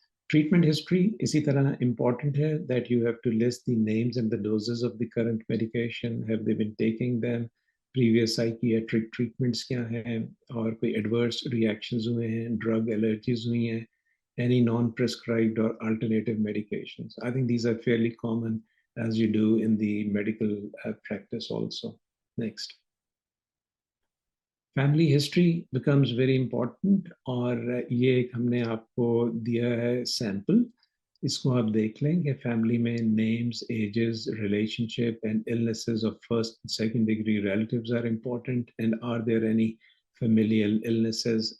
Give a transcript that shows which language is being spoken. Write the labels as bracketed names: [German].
[English] treatment history [Urdu] اسی طرح important ہے [English] That you have to list the names and the doses of the current medication. Have they been taking them? [Urdu] Previous psychiatric treatments کیا ہیں، اور کوئی adverse reactions ہوئے ہیں، ڈرگ الرجیز ہوئی ہیں، [English] any non-prescribed or alternative medications. I think these are fairly common as you do in the medical practice also. Next. Family history becomes very important, [Urdu] اور یہ ایک ہم نے آپ کو دیا ہے سیمپل، اس کو آپ دیکھ لیں کہ [English] Family میں names, ages, relationship and illnesses of first and second degree relatives are important, and are there any familial illnesses.